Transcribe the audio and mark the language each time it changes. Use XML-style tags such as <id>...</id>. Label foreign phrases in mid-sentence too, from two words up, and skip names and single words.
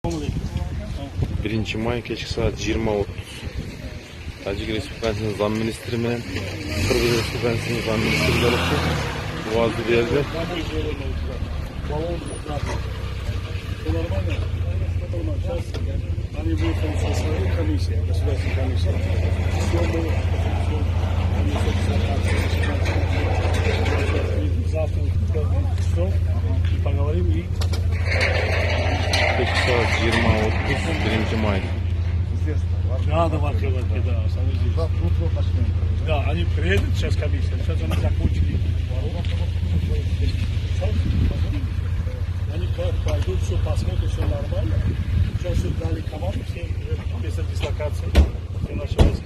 <uz>1 may kechki soat 20:30 Tojik Respublikasining Zam ministri bilan Qirg'iz Respublikasining Zam ministrlari ovozni berdi.</uz> <ru>Они будут со своей комиссией, государственной комиссией. Завтра и поговорим и</ru> <uz>Kechki soat 20:30 1 may.</uz> <ru>надо открывать, да, да, они приедут сейчас комиссия, сейчас они закончили. Они пойдут, все посмотрят, все нормально. Сейчас дали команду, все место дислокации, все наши войска.</ru>